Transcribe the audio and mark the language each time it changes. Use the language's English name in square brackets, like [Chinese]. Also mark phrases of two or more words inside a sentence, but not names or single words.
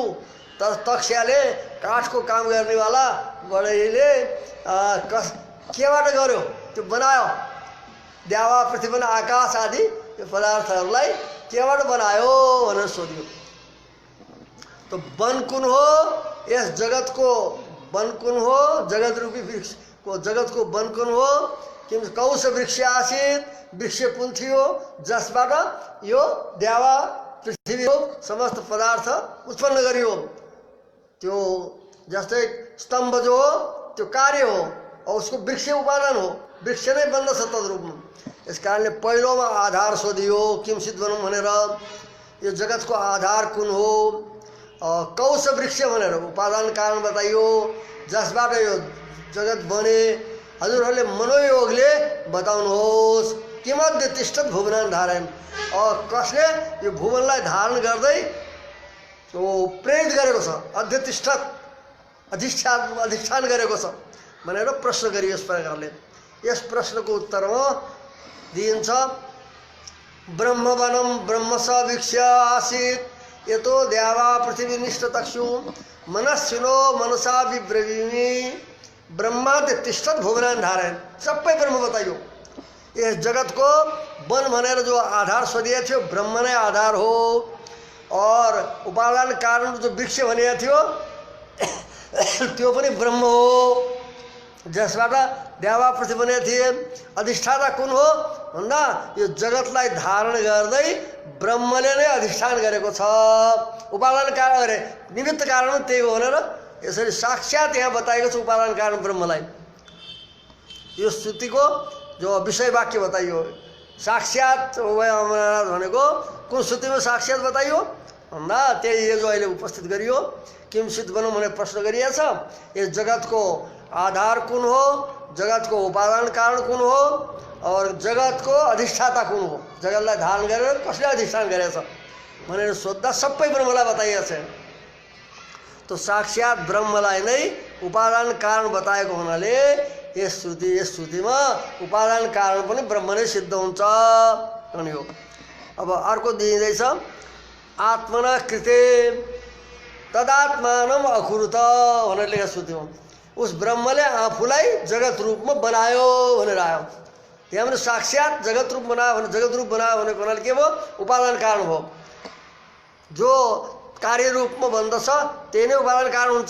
[Nepali] तक्स्याले काठको काम गर्नेवाला बढईले केबाट गर्यो, त्यो बनायो द्यावा पृथ्वी आकाश आदि यो पदार्थहरूलाई केबाट बनायो भनेर सोध्यो। तो वन कुन हो, यस जगतको वन कुन हो, जगत रूपी वृक्ष को जगत को वन कुन हो, [Sanskrit] किम कौश वृक्ष आसित, [Nepali] वृक्ष कुन थियो जसबाट यो द्यावा पृथ्वी हो समस्त पदार्थ उत्पन्न गरियो। त्यो जस्तै स्तम्भ जो हो त्यो कार्य हो और उसको वृक्ष उपादान हो, वृक्ष नै बन्दछ तद्रूपमा। यस कारणले पहिलोमा आधार सोधियो [Sanskrit] किंचित वनम [Nepali] भनेर, यो जगतको आधार कुन हो, कौश वृक्ष भनेर उपादान कारण बताइयो जसबाट यो जगत बने। [Sanskrit] हजुरहरूले मनोयोगले बताउनुहोस् किमध्ये तिष्ठत भुवनान धारण, [Nepali] कसले यो भुवनलाई धारण गर्दै तो प्रेरित गरेको छ, [Sanskrit] अध्यतिष्ठत अधिष्ठान गरेको छ भनेर प्रश्न गरियो। [Nepali] यस प्रकारले यस प्रश्नको उत्तरमा दिइन्छ [Sanskrit] ब्रह्मवनम ब्रह्मस वृक्ष आसीत् यतो द्यावा पृथ्वी निष्ठतक्षु मनस्विनो मनसा विब्रवीमि ब्रह्माद्य तिष्ठत भुवनान धारण। [Nepali] सबै ब्रह्म बताइयो। यस जगतको वन भनेर जो आधार सोधिएको थियो ब्रह्म नै आधार हो, और उपादान कारण जो वृक्ष भनेको थियो त्यो पनि ब्रह्म हो जसबाट द्यावा पृथ्वी बनेका थिए। अधिष्ठाता कुन हो भन्दा यो जगतलाई धारण गर्दै ब्रह्मले नै अधिष्ठान गरेको छ। उपादान कारण गरे निमित्त कारण त्यही हो भनेर यसरी साक्षात यहाँ बताएको छ उपादान कारण ब्रह्मलाई। यो श्रुतिको जो विषय वाक्य बताइयो साक्षात भनेको कुन श्रुतिमा साक्षात बताइयो भन्दा त्यही यो जो अहिले उपस्थित गरियो [Sanskrit] किंचित वनम [Nepali] भनेर प्रश्न गरिएको छ। यस जगतको आधार कुन हो, जगतको उपादान कारण कुन हो और जगतको अधिष्ठाता कुन हो, जगतलाई धारण गरेर कसले अधिष्ठान गरेछ भनेर सोद्धा सबै ब्रह्मलाई बताइएको छ। तो साक्षात ब्रह्मलाई नै उपादान कारण बताएको हुनाले यस श्रुतिमा उपादान कारण पनि ब्रह्म नै सिद्ध हुन्छ अनि हो। अब अर्को दिइँदैछ [Sanskrit] आत्मना कृते तदात्मानम अकुरुत [Nepali] भनेर लेखेको श्रुतिमा उस ब्रह्मले आफूलाई जगत रूपमा बनायो भनेर आयो। त्यहाँ पनि साक्षात जगत रूप बनायो भने जगत रूप बनायो भनेको हुनाले के भयो उपादान कारण हो। जो कार्य रूपमा बन्दछ त्यही नै उपादान कारण हुन्छ।